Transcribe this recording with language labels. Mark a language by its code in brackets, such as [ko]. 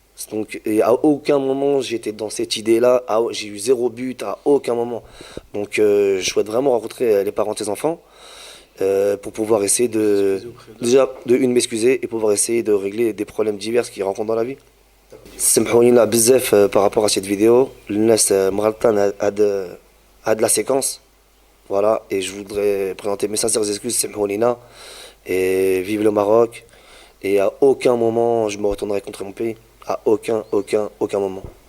[fr] Donc, et à aucun moment j'étais dans cette idée-là, j'ai eu zéro but à aucun moment. Donc je souhaite vraiment rencontrer les parents de ces enfants pour pouvoir essayer de m'excuser et pouvoir essayer de régler des problèmes divers qu'ils rencontrent dans la vie. [ar] سامحوني بزاف [fr] par rapport à cette vidéo. [ar] الناس مغلطان هاد [fr] la séquence. Voilà, et je voudrais présenter mes sincères excuses, [ar] سامحوني [fr] et vive le Maroc. Et à aucun moment je me retournerai contre mon pays. À aucun moment.